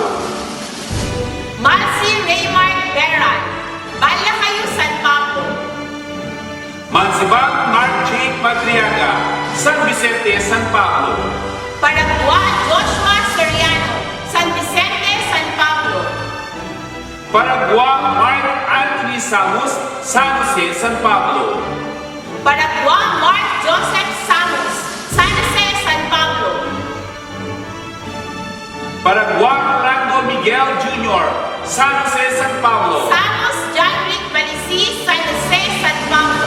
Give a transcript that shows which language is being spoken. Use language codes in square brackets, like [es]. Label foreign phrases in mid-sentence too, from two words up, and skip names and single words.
[tl] Malsi Raymart Beran, Balakayo, San Pablo. Mansibang Mark J. Madriaga, San Vicente, San Pablo. Paragua Joshua Soriano, San Vicente, San Pablo. Paragua Mark Anthony Samus, San Jose, San Pablo. Paragua Mark Joseph Samus, San Jose, San Pablo. Paragua Orlando Miguel Jr., San Jose, San Pablo. Samus John Rick Balisi, San Jose, San Pablo.